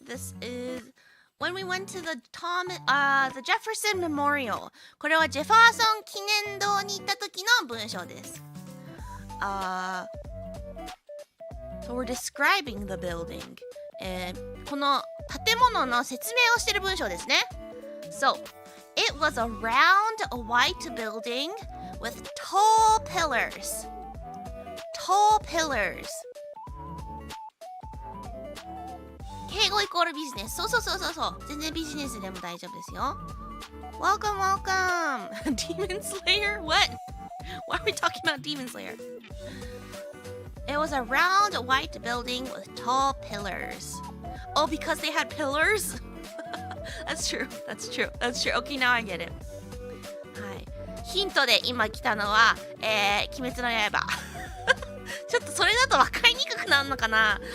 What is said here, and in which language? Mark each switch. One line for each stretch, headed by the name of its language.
English: This is when we went to the Jefferson Memorial.
Japanese: これはジェファーソン記念堂に行った時の文章です。
English: So we're describing the building.
Japanese: この建物の説明をしている文章ですね。
English: So, it was a round white building with tall pillars. Tall pillars.
Japanese: 敬語イコールビジネス。そう。全然ビジネスでも大丈夫ですよ。
English: Welcome. Demon Slayer? What? Why are we talking about Demon Slayer? It was a round white building with tall pillars. Oh, because they had pillars?That's true. Okay, now I get it. はい。
Japanese: ヒントで今来たのは、鬼滅の刃。ちょっとそれだと分かりにくくなるのかな。